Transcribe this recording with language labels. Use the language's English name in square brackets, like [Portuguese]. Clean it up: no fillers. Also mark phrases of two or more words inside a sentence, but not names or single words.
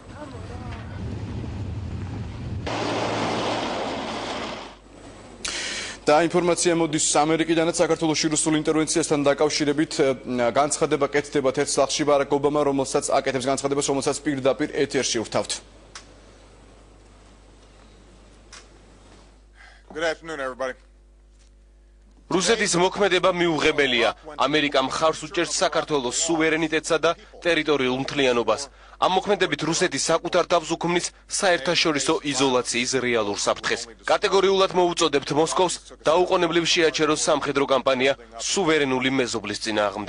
[Georgian] და ინფორმაცია მოდის ამერიკიდანაც საქართველოში რუსულ ინტერვენციასთან დაკავშირებით განცხადება კეთდება ერთ სახლში ბარაკ ობამა, რომელსაც აკეთებს განცხადებას, რომელსაც პირდაპირ ეთერში ვთავთ. [English] Good afternoon, everybody. [Georgian] რუსეთის მოქმედება მიუღებელია. ამერიკა მხარს უჭერს საქართველოს სუვერენიტეტსა და ტერიტორიულ მთლიანობას. ამ მოქმედებით რუსეთი საკუთარ თავს უქმნის საერთაშორისო იზოლაციის რეალურ საფრთხეს. კატეგორიულად მოუწოდებთ მოსკოვს დაუყოვნებლივ შეაჩეროს სამხედრო კამპანია სუვერენული მეზობლის წინააღმდეგ.